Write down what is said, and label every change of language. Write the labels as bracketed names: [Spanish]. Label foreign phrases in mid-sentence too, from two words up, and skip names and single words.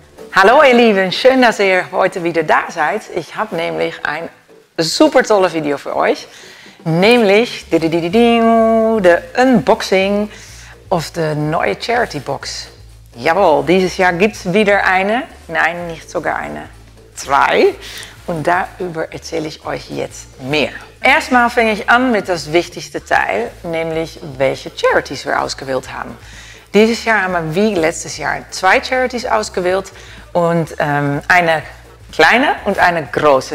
[German] Hallo ihr Lieben, schön, dass ihr heute wieder da seid. Ich habe nämlich ein super tolle Video für euch. Nämlich de Unboxing of de neue [English] Charity Box. [German] Jawohl, dieses Jahr gibt es wieder eine. Nein, nicht sogar eine. 2. Und darüber erzähle ich euch jetzt mehr. Erstmal fange ich an mit das wichtigste Teil, nämlich welche Charities wir ausgewählt haben. Dieses Jahr haben wir wie letztes Jahr 2 Charities ausgewählt und eine kleine und eine große.